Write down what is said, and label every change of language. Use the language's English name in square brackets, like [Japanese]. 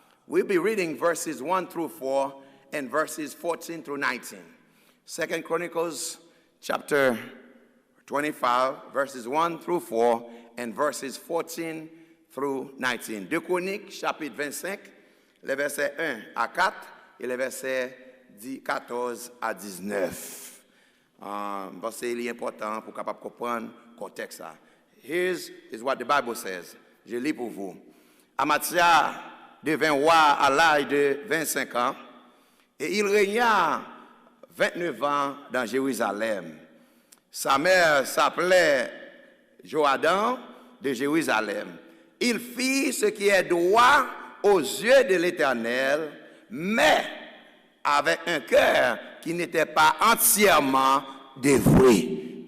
[English] We'll be reading verses 1 through 4 and verses 14 through 19. 2 Chronicles, chapter 25, verses 1 through 4 and verses 14 through 19. [French] 2 Chroniques, chapitre 25, les versets 1 à 4 et les versets 14 à 19. C'est important pour capable comprendre le contexte. [English] Here is what the Bible says. [French] Je lis pour vous. Amathia devint roi à l'âge de 25 ans et il régna 29 ans dans Jérusalem. Sa mère s'appelait Joadam de Jérusalem. Il fit ce qui est droit aux yeux de l'Éternel, mais avec un cœur qui n'était pas entièrement dévoué.